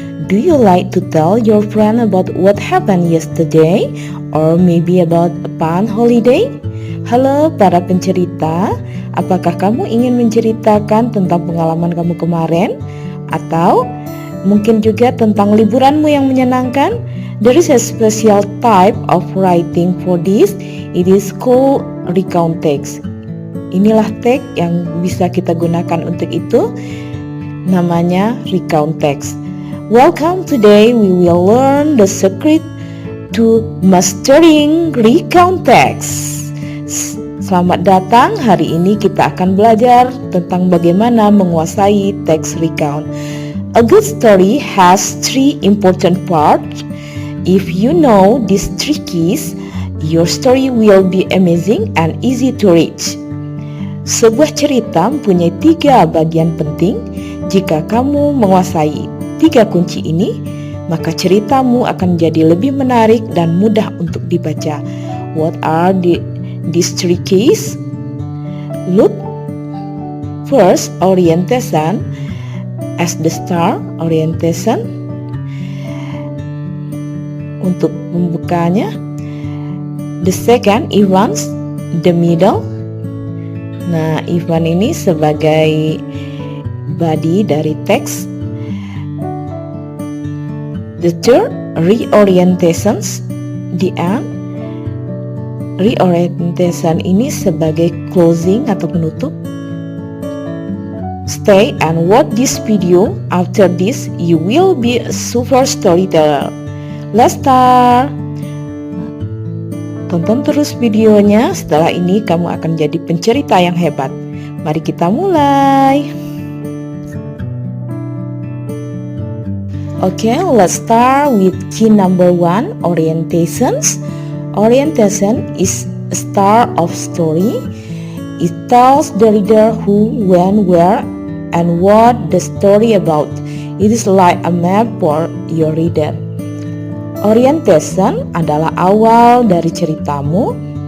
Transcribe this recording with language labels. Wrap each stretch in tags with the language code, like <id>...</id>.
<en>Do you like to tell your friend about what happened yesterday or maybe about a fun holiday?</en> <id>Halo para pencerita, apakah kamu ingin menceritakan tentang pengalaman kamu kemarin? Atau mungkin juga tentang liburanmu yang menyenangkan?</id> <en>There is a special type of writing for this. It is called recount text.</en> <id>Inilah teks yang bisa kita gunakan untuk itu. Namanya</id> <en>recount text. Welcome, today we will learn the secret to mastering recount text.</en> <id>Selamat datang, hari ini kita akan belajar tentang bagaimana menguasai teks recount.</id> <en>A good story has three important parts. If you know these three keys, your story will be amazing and easy to reach.</en> <id>Sebuah cerita mempunyai tiga bagian penting. Jika kamu menguasai tiga kunci ini, maka ceritamu akan jadi lebih menarik dan mudah untuk dibaca.</id> <en>What are these three keys? Look, first, orientation as the star, orientation.</en> <id>Untuk membukanya.</id> <en>The second, events, the middle.</en> <id>Nah, event ini sebagai body dari teks.</id> <en>The third, reorientations, the end.</en> <id>Reorientation ini sebagai closing atau penutup.</id> <en>Stay and watch this video. After this, you will be a super storyteller. Let's start.</en> <id>Tonton terus videonya, setelah ini kamu akan jadi pencerita yang hebat. Mari kita mulai.</id> <en>Okay, let's start with key number 1, orientations. Orientation is a start of story. It tells the reader who, when, where, and what the story about. It is like a map for your reader.</en> <id>Orientation adalah awal dari ceritamu.</id>